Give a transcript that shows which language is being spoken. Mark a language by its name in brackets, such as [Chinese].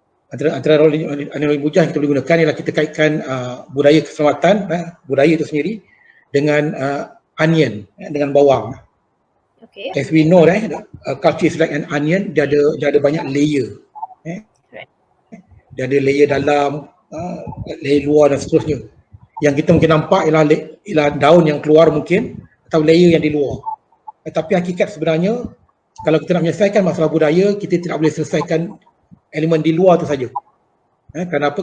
[Malay] Antara analogi mudah yang kita boleh gunakan ialah kita kaitkan budaya keselamatan, budaya itu sendiri dengan onion, dengan bawang. Okay. [English] As we know, culture is like an onion. [Malay] Dia ada banyak layer. Dia ada layer dalam, layer luar dan seterusnya. Yang kita mungkin nampak ialah daun yang keluar mungkin, atau layer yang di luar. Tapi hakikat sebenarnya, kalau kita nak menyelesaikan masalah budaya, kita tidak boleh selesaikan elemen di luar itu saja. Kenapa?